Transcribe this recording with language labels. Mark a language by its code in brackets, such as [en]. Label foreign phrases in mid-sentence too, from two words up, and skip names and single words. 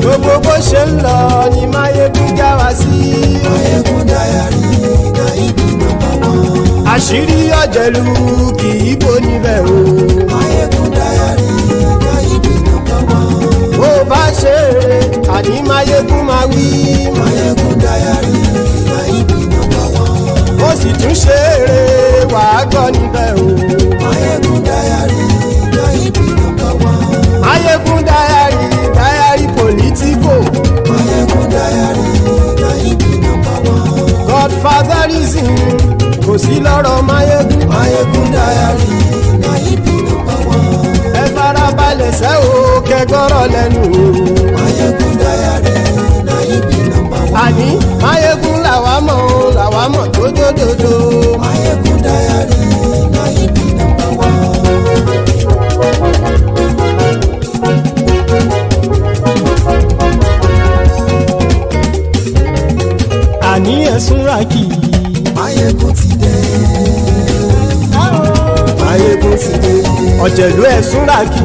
[yo] Gbogbo bó ṣe ń lọ ni Máyégún já wa sí. Ayégún dáyàrí Ayébi nọ́mbà 1. Àṣírí ọ̀jẹ̀lú kì í bò níbẹ̀ o. [pcm] Ayégún dáyàrí Mayegun diary, na him be number one. [yo] ó sì tún ṣe eré wàá gbọ́ níbẹ̀ o. [pcm] Mayegun diary, na him be number one. Mayegun diary politico. Mayegun diary, na him be number one. [yo] Godfatherism kò sí lọ́rọ̀ Mayegun. [pcm] Mayegun diary, na him be number one. [yo] ẹ farabalẹ̀ sẹ́ o kẹgbọ́rọ̀ lẹ́nu o. [pcm] Mayegun diary, na him be number one. [yo] àní Mayegun làwa mọ̀ tó dòdòdò. [pcm] Mayegun diary, na him be number one. [yo] àní ẹ̀sùn ràkì. Mayegun ti dé. Mayegun ti dé. ọ̀jẹ̀lú ẹ̀sùn ràkì.